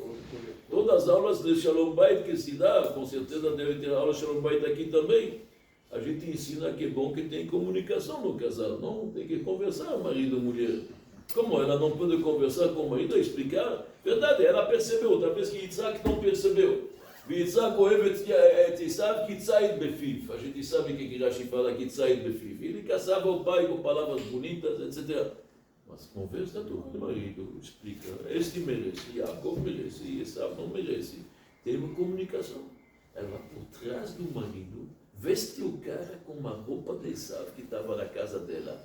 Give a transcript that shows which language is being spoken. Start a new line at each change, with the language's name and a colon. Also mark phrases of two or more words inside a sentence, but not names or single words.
Portuguese: Todas as aulas de
Hebrew: שלום בית
Portuguese: que se dá, com certeza deve ter aula de
Hebrew: שלום בית
Portuguese: aqui também. A gente ensina que é bom que tem comunicação no casal, não? Tem que conversar, marido e mulher. Como ela não pode conversar com o marido, explicar? Verdade, ela percebeu, talvez que Isaac não percebeu.
Hebrew: ויצחק אוהב את עשיו כי ציד בפיו.
Portuguese: A gente sabe que Rashi fala que
Hebrew: ציד בפיו.
Portuguese: Ele caçava o pai com palavras bonitas, etc. Mas conversa com o marido, explica. Este merece, Yaakov merece, e Esav não merece. Tem uma comunicação. Ela, por trás do marido, veste o cara com uma roupa de Esav que estava na casa dela.